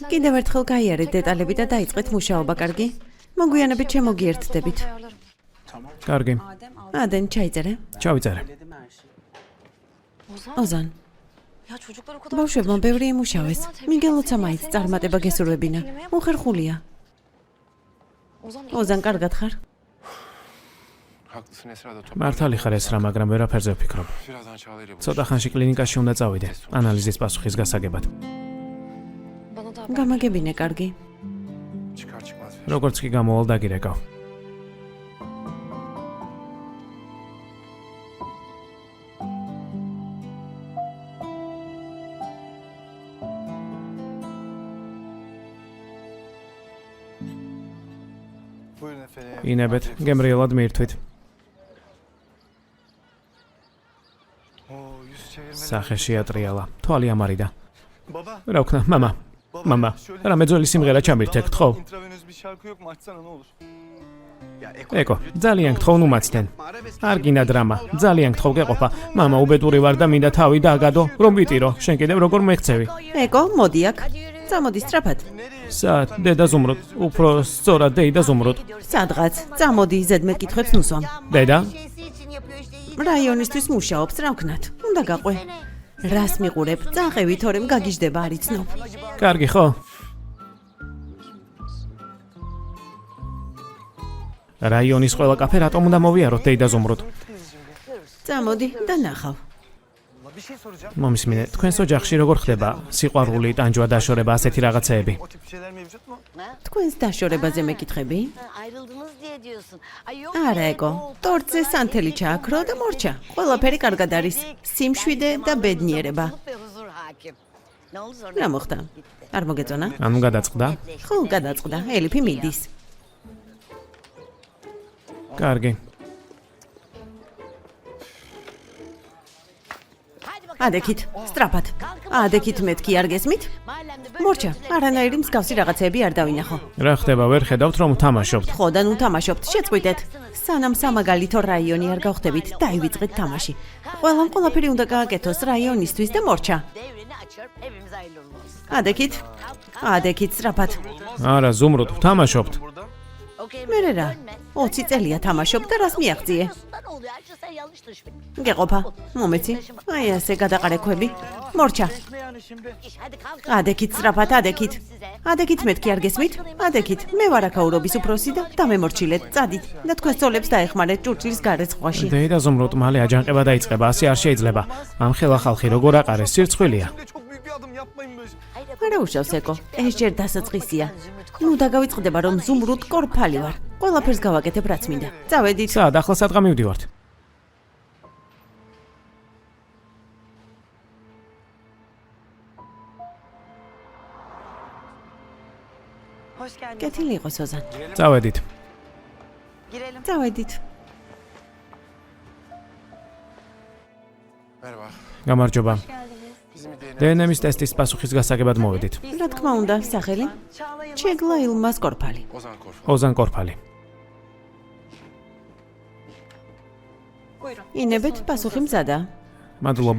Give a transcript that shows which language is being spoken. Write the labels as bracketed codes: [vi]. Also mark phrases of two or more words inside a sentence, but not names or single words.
[ka] კიდევ ერთხელ გაიარეთ დეტალები და დაიწყეთ მუშაობა, კარგი? მოგვიანებით შემოგიერთდებით. კარგი, ადენ ჩაიწერე. ჩავიწერე. ოზან, ბავშვებმა ბევრი იმუშავეს. მიგელოცა მაინც წარმატება გესურვებინა. უხერხულია. ოზან, კარგად ხარ? [tr] haklısın Esra da [ka] მართალი ხარ ეს რა, მაგრამ ვერაფერზე ვფიქრობ. [tr] birazdan Çağla'yla [ka] ცოტა ხანში კლინიკაში უნდა წავიდე, ანალიზის პასუხის გასაგებად. გამაგებინე, კარგი? [tr] çıkar çıkmaz. [ka] როგორც კი გამოვალ დაგირეკავ. [tr] Buyurun efendim. [ka] ინებეთ, გემრიელად მიირთვით. [tr] Oo, yüz çevirmeler. [ka] სახე შეატრიალა, თვალი ამარიდა. Baba. რა ვქნა, მამა. Baba. მამა, şöyle- რამე ძველი სიმღერა ჩამირთე, გთხოვ. [tr] Intravenöz bir şarkı yok mu? Açsana ne olur. [ka] ეკო, ძალიან გთხოვ ნუ მაცდენ. არ გინდა დრამა, ძალიან გთხოვ გეყოფა. მამა უბედური ვარ და მინდა თავი დააგადო, რომ ვიტირო. შენ კიდევ როგორ მეხცევი? ეკო, მოდი აქ. წამოდი სწრაფად. საათ, დედა ზუმრუდ, უფრო სწორად დეიდა ზუმრუდ. სადღაც. წამოდი ზედმეტ კითხვებს ნუსვამ. დედა, რაიონისთვის მუშაობს, რა ვქნათ? უნდა გაყვე. რას მიყურებ? წაყევი, თორემ გაგიჟდება არ იცნობ. კარგი ხო? რაიონის ყველა კაფე რატომ უნდა მოვიაროთ დეიდა ზუმრუდ? წამოდი და ნახავ. [tr] Bir şey soracağım. [ka] მომისმინე, თქვენს ოჯახში როგორ ხდება სიყვარული, ტანჯვა, დაშორება, ასეთი რაღაცეები? [tr] O tip şeyler mevcut mu? [ka] თქვენს დაშორებაზე მეკითხები? [tr] Ayrıldınız diye diyorsun. Ay yok. [ka] არა, ეკო. ტორტზე სანთელი ჩააქრო და მორჩა. ყველაფერი კარგად არის. სიმშვიდე და ბედნიერება. [tr] Ne oldu sonra? [ka] რა მოხდა? არ მოგეწონა? ანუ გადაწყდა? ხო, გადაწყდა. ელიფი მიდის. კარგი. ადექით, სწრაფად. ადექით მეთქი არ გესმით? მორჩა, არანაირი მსგავსი რაღაცები არ დავინახო. რა ხდება, ვერ ხედავთ რომ თამაშობთ? ხო და ნუ თამაშობთ, შეწყვიტეთ. სანამ სამაგალითო რაიონი არ გავხდებით, დაივიწყეთ თამაში. ყველაფერი უნდა გააკეთოს რაიონისთვის და მორჩა. [tr] Devrini açıyorum. Hepimiz hayırlı uğurlu olsun. [ka] ადექით. ადექით, სწრაფად. არა, ზუმრუდ, თამაშობთ. Okey. მე რა? 20 წელია თამაშობ და რას მიაღწიე? [tr] Ne oluyor? Her şey sen yanlış düşün. [ka] გეყოფა. მომეცი. აი ასე გადაყარექვები. მორჩა. [tr] İş hadi kalk. [ka] ადექით, სწრაფად, ადექით. ადექით მეთქი არ გესმით? ადექით. მე ვარ აქაურობის უფროსი და დამემორჩილეთ, წადით და თქვენ სწოლებს დაეხმარეთ ჭურჭლის გარეცხვაში. დეიდა ზუმრუდ, მალე აჯანყება დაიწყება, ასე არ შეიძლება. ამ ხელა ხალხი როგორ აყარეს, სირცხვილია. [tr] Bir de çok büyük bir adım yapmayın böyle. [ka] არა უშავს ეკო. ეს ჯერ დასაწყისია. ნუ დაგავიწყდება რომ ზუმრუდ კორფალი ვარ. ყველაფერს გავაკეთებ რაც მინდა. წავედით. საათ, ახლა სადღა მივდივართ. [tr] Hoş geldin. [ka] კეთილი იყოს ოზან. წავედით. Girelim. წავედით. Merhaba. გამარჯობა. [tr] Bizim bir DNA [ka] დნმ-ის ტესტის პასუხის გასაგებად მოვედით. რა თქმა უნდა, სახელი? ჩეგლა ილმას კორფალი. Ozan Korf. ოზან კორფალი. Buyurun. ინებეთ, პასუხი მზადა. მადლობა.